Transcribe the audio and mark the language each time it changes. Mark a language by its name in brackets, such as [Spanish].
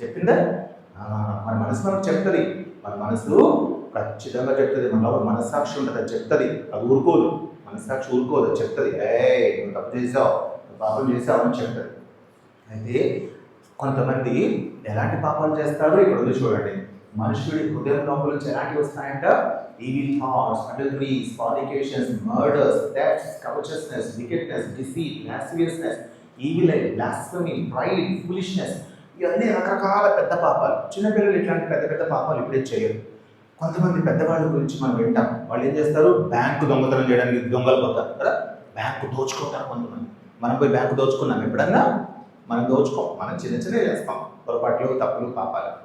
[Telugu] మన మనసు మనకు చెప్తుంది. మన మనసు ఖచ్చితంగా చెప్తుంది. మనలో మనస్సాక్షి ఉంటుంది, అది చెప్తుంది. అది ఊరుకోదు. మనస్సాక్షి ఊరుకోదు, అది చెప్తుంది. నువ్వు తప్పు చేసావు, నువ్వు పాపం చేసావు అని చెప్తుంది. అయితే కొంతమంది ఎలాంటి పాపాలు చేస్తారో ఇక్కడ ఉంది చూడండి. మనుషుడి హృదయం లోపల నుంచి ఎలాంటివి వస్తాయంట? [English] evil thoughts, adulteries, fornications, murders, thefts, covetousness, wickedness, deceit, lasciviousness, evil eye, blasphemy, pride, foolishness. [Telugu] ఇవన్నీ రకరకాల పెద్ద పాపాలు. చిన్నపిల్లలు ఇట్లాంటి పెద్ద పెద్ద పాపాలు ఇప్పుడే చేయరు. కొంతమంది పెద్దవాళ్ళ గురించి మనం వింటాం. వాళ్ళు ఏం చేస్తారు? బ్యాంకు దొంగతనం చేయడానికి దొంగలు పోతారు కదా, బ్యాంకు దోచుకుంటారు కొంతమంది. మనం పోయి బ్యాంకు దోచుకున్నాం ఎప్పుడన్నా? మనం దోచుకోం. మనం చిన్న చిన్నవి చేస్తాం, పొరపాట్లు, తప్పులు, పాపాలు.